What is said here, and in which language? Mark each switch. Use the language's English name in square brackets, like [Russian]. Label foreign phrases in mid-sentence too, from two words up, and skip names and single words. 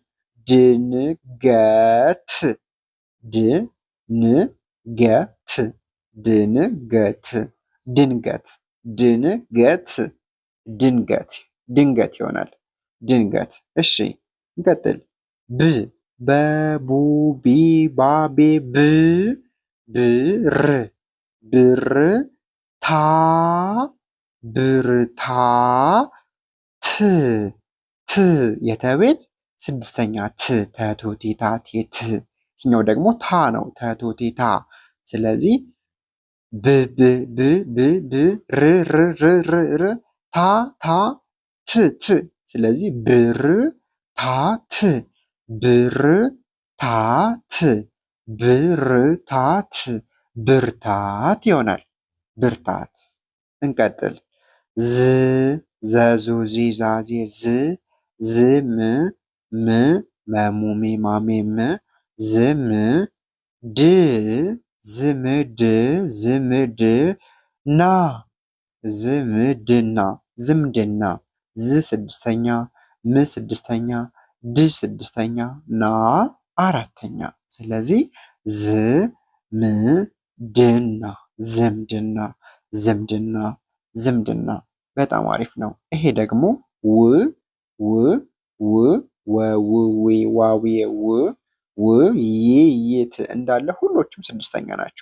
[Amharic] ድንገት ድንገት ድንገት ድንገት ድንገት ድንገት ድንገት ይሆናል። ድንገት። እሺ እንቀጥል። ብ በቡ ቢ ባቤ ብ ብር ብር ታ ብርታ ት ት የተቤት ስድስተኛ ት ተቶቴታ ቴት። ይህኛው ደግሞ ታ ነው ተቶቴታ። ስለዚህ ብ ብ ብ ብ ብ ር ር ር ር ር ታ ታ ት ት። ስለዚህ ብር ታ ት ብር ታ ት ብርታት ብርታት ይሆናል። ብርታት። እንቀጥል። ዝ ዘዙ ዚ ዛዜ ዝ ዝም ም መሙሜ ማሜ ም ዝም ድ ዝምድ ዝምድ ና ዝምድና ዝምድና ዝ ስድስተኛ ም ስድስተኛ ድ ስድስተኛ ና አራተኛ። ስለዚህ ዝ ም ድና ዝምድና ዝምድና ዝምድና። በጣም አሪፍ ነው። ይሄ ደግሞ ው ው ው ወው ዊ ዋዌ ው ው ይ ይት እንዳለ ሁሎቹም ስድስተኛ ናቸው።